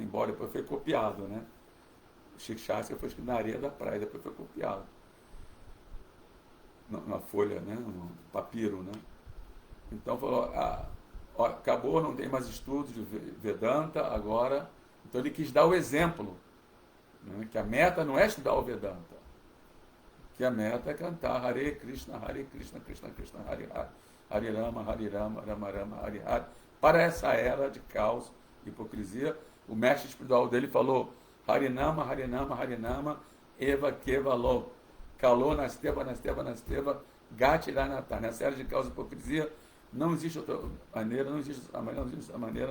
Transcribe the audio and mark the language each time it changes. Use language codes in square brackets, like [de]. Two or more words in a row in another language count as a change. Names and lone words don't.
[pt] Embora depois foi copiado, né? O Shikshastra foi escrito na areia da praia, depois foi copiado numa folha, né? No papiro, né? Então falou, acabou, não tem mais estudos de Vedanta agora. Então ele quis dar o exemplo, né? Que a meta não é estudar o Vedanta, que a meta é cantar [sa] Hare Krishna, Krishna Krishna, Hare Hare, Hare Rama, Rama Rama, Hare Hare. [pt] Para essa era de caos e hipocrisia, o mestre espiritual dele falou [sa] Harinama, Harinama, Harinama, Eva Kevalo, Kalô Nasteva, Gatiranata. [pt] Nessa era de caos e hipocrisia, não existe outra maneira, não existe outra maneira.